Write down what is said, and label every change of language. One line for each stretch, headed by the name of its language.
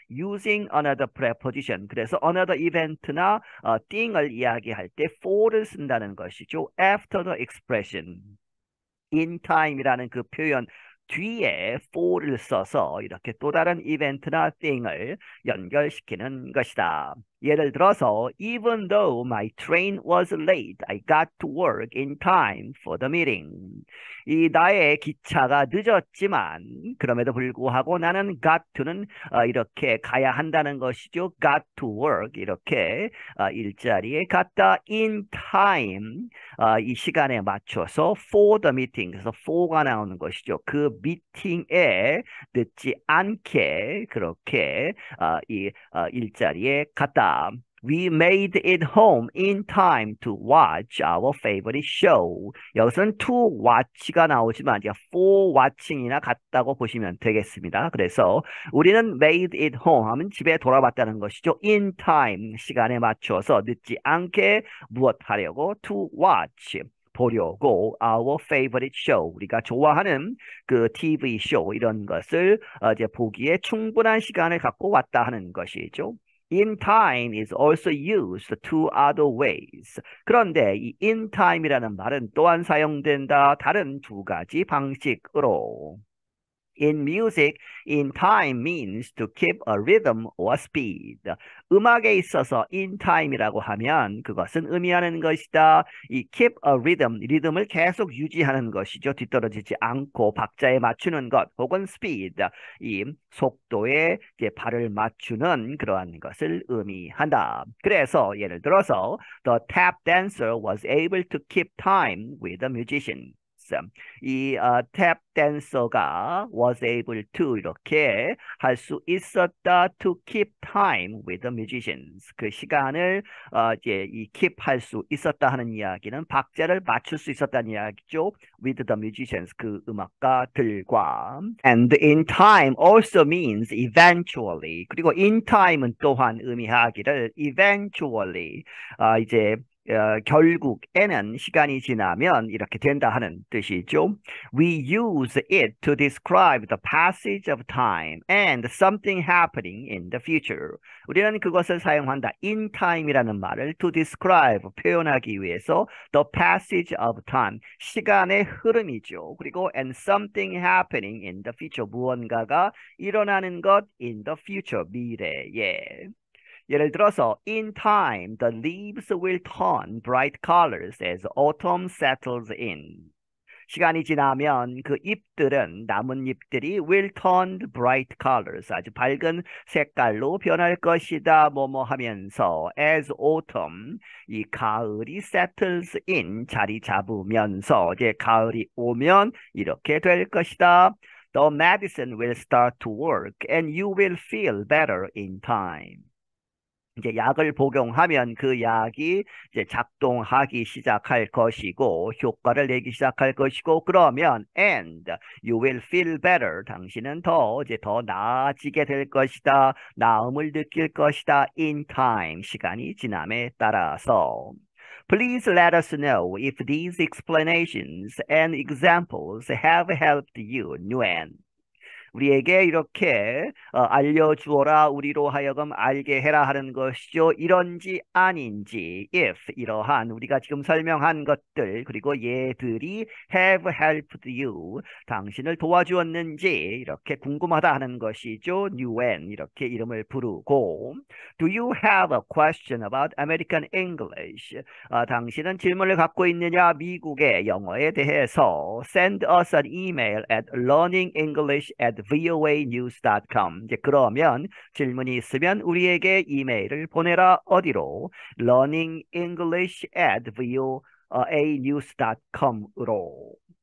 English: using another preposition.
Korean: 그래서 another event나 thing을 이야기할 때 for를 쓴다는 것이죠.
English: After the expression.
Korean: in time이라는 그 표현 뒤에 for를 써서 이렇게 또 다른 이벤트나 thing을 연결시키는 것이다. 예를 들어서
English: even though my train was late, I got to work in time for the meeting.
Korean: 이 나의 기차가 늦었지만 그럼에도 불구하고 나는 got to는 이렇게 가야 한다는 것이죠. got to work, 이렇게 일자리에 갔다. in time, 이 시간에 맞춰서
English: for the meeting,
Korean: 그래서 for가 나오는 것이죠. 그 미팅에 늦지 않게 그렇게 이 일자리에 갔다.
English: We made it home in time to watch our favorite show.
Korean: 여기서는 to watch가 나오지만 이제 for watching이나 같다고 보시면 되겠습니다. 그래서 우리는
English: made it home
Korean: 하면 집에 돌아왔다는 것이죠. in time, 시간에 맞춰서 늦지 않게 무엇 하려고? to watch, 보려고
English: our favorite show,
Korean: 우리가 좋아하는 그 TV 쇼, 이런 것을 이제 보기에 충분한 시간을 갖고 왔다 하는 것이죠.
English: In time is also used two other ways.
Korean: 그런데 이 in time이라는 말은 또한 사용된다. 다른 두 가지 방식으로.
English: In music, in time means to keep a rhythm or speed.
Korean: 음악에 있어서 in time이라고 하면 그것은 의미하는 것이다. 이 keep a rhythm, 리듬을 계속 유지하는 것이죠. 뒤떨어지지 않고 박자에 맞추는 것, 혹은 speed, 이 속도에 이제 발을 맞추는 그러한 것을 의미한다. 그래서 예를 들어서
English: the tap dancer was able to keep time with the musician. 이 tap dancer가 was able to
Korean: 이렇게 할 수 있었다
English: to keep time with the musicians.
Korean: 그 시간을 이제 이 keep 할 수 있었다 하는 이야기는 박자를 맞출 수 있었다는 이야기죠.
English: with the musicians
Korean: 그 음악가들과.
English: And in time also means eventually.
Korean: 그리고 in time은 또한 의미하기를 eventually 이제 결국에는 시간이 지나면 이렇게 된다 하는 뜻이죠.
English: We use it to describe the passage of time and something happening in the future.
Korean: 우리는 그것을 사용한다. In time이라는 말을 to describe, 표현하기 위해서
English: the passage of time,
Korean: 시간의 흐름이죠. 그리고
English: and something happening in the future,
Korean: 무언가가 일어나는 것 in the future, 미래에.
English: 예를 들어서 in time the leaves will turn bright colors as autumn settles in.
Korean: 시간이 지나면 그 잎들은 나뭇잎들이
English: will turn bright colors
Korean: 아주 밝은 색깔로 변할 것이다 뭐뭐 하면서 as autumn 이 가을이 settles in 자리 잡으면서 이제 가을이 오면 이렇게 될 것이다.
English: The medicine will start to work and you will feel better in time.
Korean: 이제 약을 복용하면 그 약이 이제 작동하기 시작할 것이고 효과를 내기 시작할 것이고 그러면
English: and you will feel better
Korean: 당신은 더 나아지게 될 것이다. 나음을 느낄 것이다. in time 시간이 지남에 따라서.
English: Please let us know if these explanations and examples have helped you, Nguyen.
Korean: 우리에게 이렇게 알려주어라 우리로 하여금 알게 해라 하는 것이죠. 이런지 아닌지 if 이러한 우리가 지금 설명한 것들 그리고 얘들이
English: have helped you
Korean: 당신을 도와주었는지 이렇게 궁금하다 하는 것이죠.
English: Nguyen
Korean: 이렇게 이름을 부르고
English: Do you have a question about American English?
Korean: 당신은 질문을 갖고 있느냐 미국의 영어에 대해서
English: Send us an email at learningenglish@voanews.com.
Korean: 이제 그러면 질문이 있으면 우리에게 이메일을 보내라. 어디로? learningenglish@voanews.com으로.